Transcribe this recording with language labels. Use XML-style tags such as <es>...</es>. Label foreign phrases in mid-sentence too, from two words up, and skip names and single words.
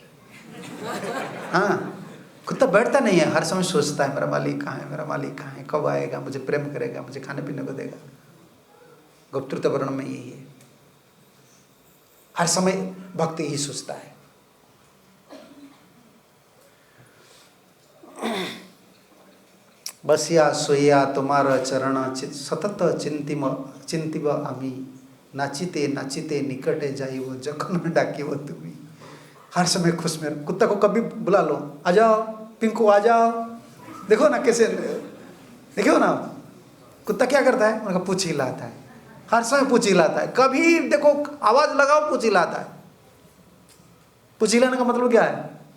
<hi>हाँ, कुत्ता बैठता नहीं है, हर समय सोचता है मेरा मालिक कहाँ है, मेरा मालिक कहाँ है, कब आएगा, मुझे प्रेम करेगा, मुझे खाने पीने को देगा। गुप्तृत्य वर्णन में यही है, हर समय भक्त यही सोचता है।</hi> <bn>বসিয়া শোয়া তোমার চরণ সতত চিন্তিব আমি, নাচিতে নাচিতে নিকটে যাই ও যখন ডাকি ও তোমায়।</bn> <hi>हर समय खुश में। कुत्ता को कभी बुला लो, आ जाओ पिंकू आ जाओ, देखो ना कैसे, देखो ना कुत्ता क्या करता है, उनका पूछ हिलाता है, हर समय पूछ हिलाता है। कभी देखो आवाज लगाओ पूछ हिलाता है। पूछ हिलाने का मतलब क्या है?</hi>